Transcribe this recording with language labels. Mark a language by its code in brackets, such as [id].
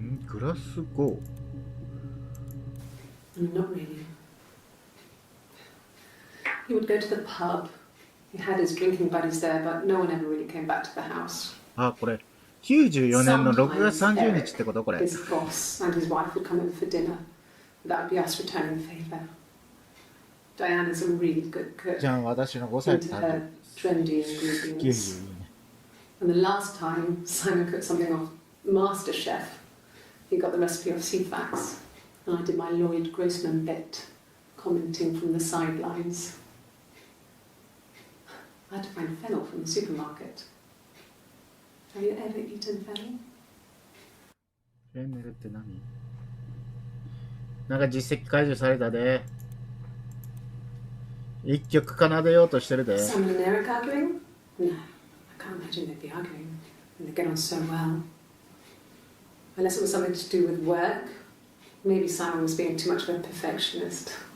[ja] グラスゴ [en] Not really. He would go to the pub. He had his drinking buddies there, but no one ever really came back to the house. [ja] あ、これ94年の6月30日ってことこれ。 [en] His boss and his wife would come over for dinner. That would be us returning the favour. Diane is a really good cook. [ja] じゃあ私の5歳と [en] Into her trendy [ja] 生 [en] ingredients. [ja] 92年。 [en] And the last time Simon cooked something off MasterChef, he got the recipe off Ceefax, and I did my Lloyd Grossman bit, commenting from the sidelines. I had to find fennel from the supermarket. Have you ever eaten fennel? [ja] フェンネルって何？なんか実績解除されたで。一曲奏でようとしてるで。 [en] Simon and Eric arguing? No, I can't imagine they'd be arguing. And they get on so well. Unless it was something to do with work. Maybe Simon was being too much of a perfectionist.